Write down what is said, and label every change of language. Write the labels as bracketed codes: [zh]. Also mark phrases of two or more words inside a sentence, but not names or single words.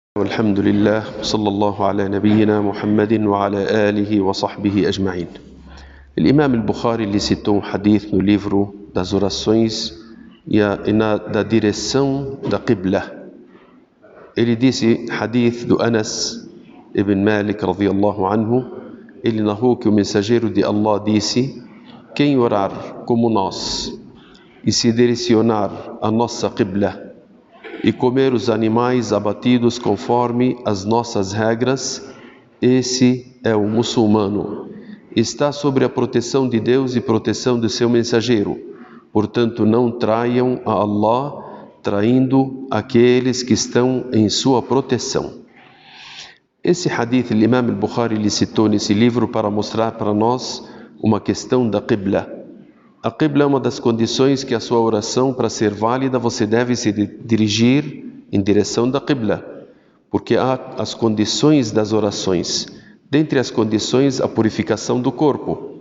[ar] والحمد لله صلى الله على نبينا محمد وعلى آله وصحبه أجمعين. [pt] Imam al-Bukhari ele citou um hadith no livro das orações e da direção da Qibla. Ele disse, hadith do Anas ibn Malik [ar] رضي الله عنه, [pt] ele narrou que o mensageiro de Allah disse: quem orar como nós e se direcionar a nossa Qibla e comer os animais abatidos conforme as nossas regras, esse é o muçulmano. Está sobre a proteção de Deus e proteção do seu mensageiro. Portanto, não traiam a Allah, traindo aqueles que estão em sua proteção. Esse hadith, o Imam al-Bukhari lhe citou nesse livro para mostrar para nós uma questão da Qibla. A Qibla é uma das condições que a sua oração, para ser válida, você deve se dirigir em direção da Qibla, porque há as condições das orações. Dentre as condições, a purificação do corpo.